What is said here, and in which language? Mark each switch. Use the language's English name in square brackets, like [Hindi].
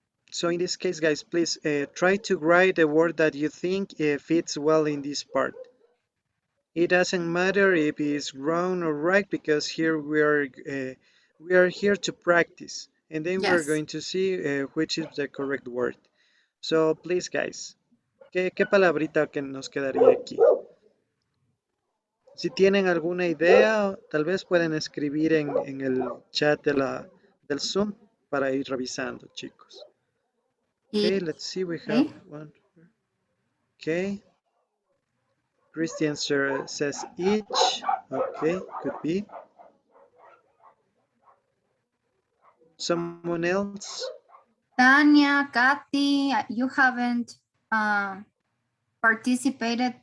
[English] So in this case, guys, please try to write the word that you think fits well in this part. It doesn't matter if it's wrong or right, because here we are here to practice, and then we're Yes. going to see which is the correct word. So please, guys, [Spanish] ¿qué palabrita que nos quedaría aquí? Si tienen alguna idea, tal vez pueden escribir en el chat del Zoom para ir revisando, chicos. [English] Okay, let's see, we have one. Okay. Christian says each. Okay, could be. Someone else? Tanya, Kathy, you haven't participated.